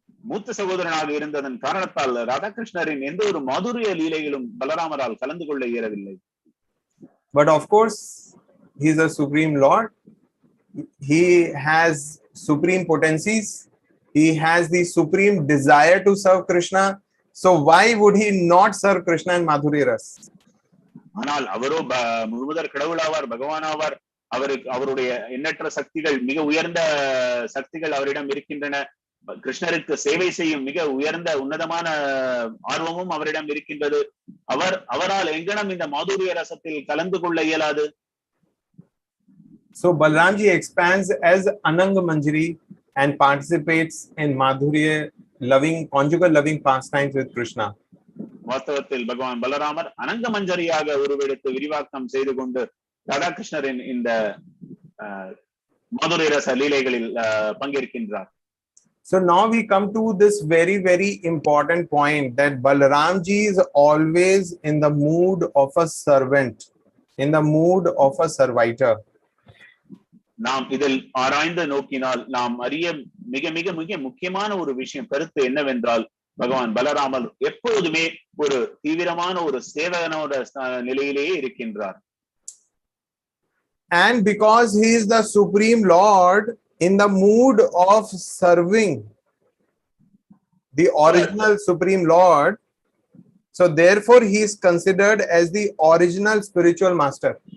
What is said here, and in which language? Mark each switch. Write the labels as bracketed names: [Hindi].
[Tamil] மூத்த சகோதரனாக இருந்ததன் காரணத்தால் ராதாகிருஷ்ணரின் எந்த ஒரு மாதுரிய லீலையிலும் பலராமரால் கலந்து கொள்ள இயலவில்லை. [English] But of course, he is a supreme Lord. He has supreme potencies. He has the supreme desire to serve Krishna. So why would he not serve Krishna in Madhurya Ras? [Tamil] ஆனால் அவரோ முழுமுதற் கடவுளாவார், பகவானாவார். அவருடைய எண்ணற்ற சக்திகள், மிக உயர்ந்த சக்திகள் அவரிடம் இருக்கின்றன. கிருஷ்ணருக்கு சேவை செய்யும் மிக உயர்ந்த உன்னதமான ஆர்வமும் அவரிடம் இருக்கின்றது. அவரால் எங்கனம் இந்த மாதுரிய ரசத்தில் கலந்து கொள்ள இயலாது. [English] So Balaramji expands as Ananga Manjari and participates in Madhurya conjugal loving pastimes with Krishna. [Tamil] வாஸ்தவத்தில் பகவான் பலராமர் அனங்க மஞ்சரியாக உருவெடுத்து விரிவாக்கம் செய்து கொண்டு ராதாகிருஷ்ணரின் இந்த மாதுரிய ரச லீலைகளில் பங்கேற்கின்றார். [English] So now we come to this very, very important point that Balaramji is always in the mood of a servant, in the mood of a servitor. [Tamil] நாம் இதில் ஆராய்ந்து நோக்கினால் நாம் அறிய மிக மிக மிக முக்கியமான ஒரு விஷயம், கருத்து என்னவென்றால் பகவான் பலராமர் எப்பொழுதுமே ஒரு தீவிரமான ஒரு சேவகனோட நிலையிலேயே இருக்கின்றார். [English] And because he is the Supreme Lord, in the mood of serving the original Supreme Lord, so therefore he is considered as the original spiritual master.